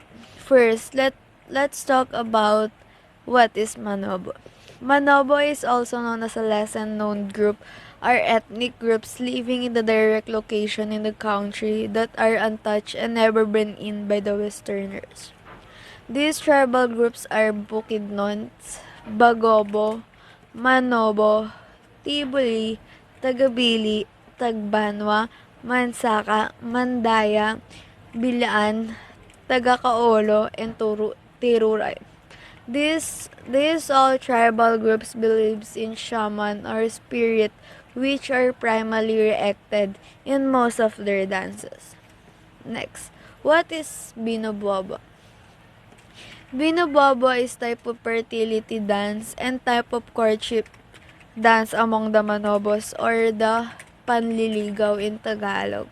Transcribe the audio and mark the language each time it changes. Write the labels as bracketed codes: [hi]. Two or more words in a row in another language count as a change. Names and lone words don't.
[en] First, let's talk about what is Manobo. Manobo is also known as a lesser-known group, are ethnic groups living in the direct location in the country that are untouched and never been in by the Westerners. These tribal groups are Bukidnons, Bagobo, Manobo, Tibuli, Tagabili, Tagbanwa, Mansaka, Mandaya, Bilaan, Tagakaolo, and Tiruray. These all tribal groups believes in shaman or spirit, which are primarily erected in most of their dances. Next, what is Binobobo? Binobobo is type of fertility dance and type of courtship dance among the Manobos, or the panliligaw in Tagalog.